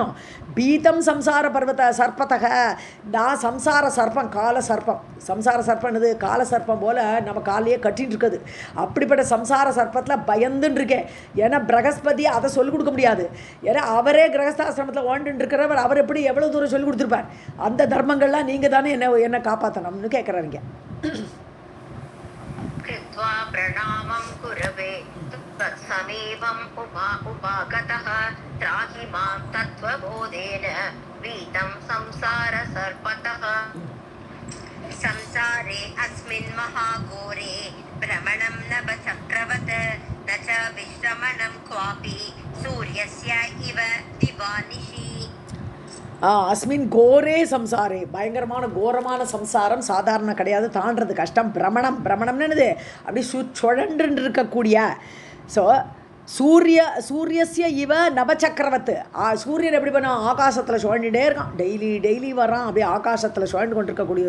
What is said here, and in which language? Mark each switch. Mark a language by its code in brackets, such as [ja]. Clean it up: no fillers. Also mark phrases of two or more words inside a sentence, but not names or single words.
[ta] பீதம் சம்சார பர்வத சர்ப்பத்தக, நான் சம்சார சர்ப்பம், கால சர்ப்பம், சம்சார சர்ப்பம் இது கால சர்ப்பம் போல் நம்ம காலையே கட்டின்னு இருக்குது. அப்படிப்பட்ட சம்சார சர்ப்பத்தில் பயந்துன்னு இருக்கேன். ஏன்னா பிரகஸ்பதி அதை சொல்லிக் கொடுக்க முடியாது. ஏன்னா அவரே கிரகஸ்தாசிரமத்தில் வாழ்ந்துட்டு இருக்கிறவர், அவர் எப்படி எவ்வளோ தூரம் சொல்லிக் கொடுத்துருப்பார்? அந்த தர்மங்கள்லாம் நீங்கள் தானே என்ன காப்பாற்றணும்னு கேட்குறாருங்க. [sa] कृत्वा प्रणामं कुरवे तत्समीपम् उपागतः त्राहि मां तत्त्वबोधेन वीतं संसारसर्पतः. संसारे अस्मिन् महाघोरे भ्रमणं नभचक्रवत् न च विश्रमणं क्वापि सूर्यस्य इव दिवानिशि. अस्मिन् घोरे संसारे, [ta] பயங்கரமான கோரமான சம்சாரம், சாதாரண கிடையாது, தாண்டது கஷ்டம். பிரமணம்னு என்னது, அப்படி சுழன்று இருக்கக்கூடிய. ஸோ [sa] सूर्यस्य इव नभश्चक्रवत्, [ta] சூரியன் எப்படி பண்ணால் ஆகாசத்தில் சுழண்டுட்டே இருக்கான், டெய்லி வரான், அப்படியே ஆகாசத்தில் சுழண்டு கொண்டு இருக்கக்கூடிய.